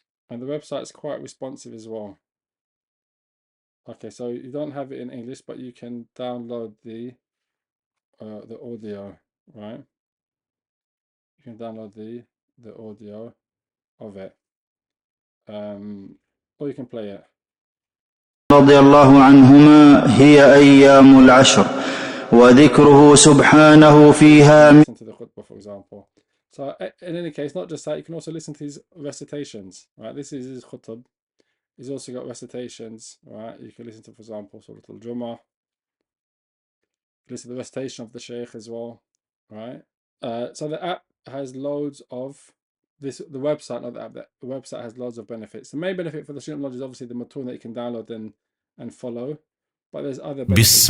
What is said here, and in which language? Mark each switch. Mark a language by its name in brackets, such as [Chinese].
[English] And the website's quite responsive as well. Okay, so you don't have it in English, but you can download the audio, right? You can download the audio of it, or you can play it. [Arabic] رضي الله عنهما هي أيام العشر وذكره سبحانه فيها. [English] Listen to the khutbah, for example. So in any case, not just that, you can also listen to his recitations, right? This is his khutbah. He's also got recitations, right? You can listen to, for example, Surah Al-Jumu'ah. Listen to the recitation of the Sheikh as well, right? So the app has loads of the website, not the app, the website has loads of benefits. The main benefit for the student knowledge is obviously the MUTOON that you can download and follow, but there's other benefits.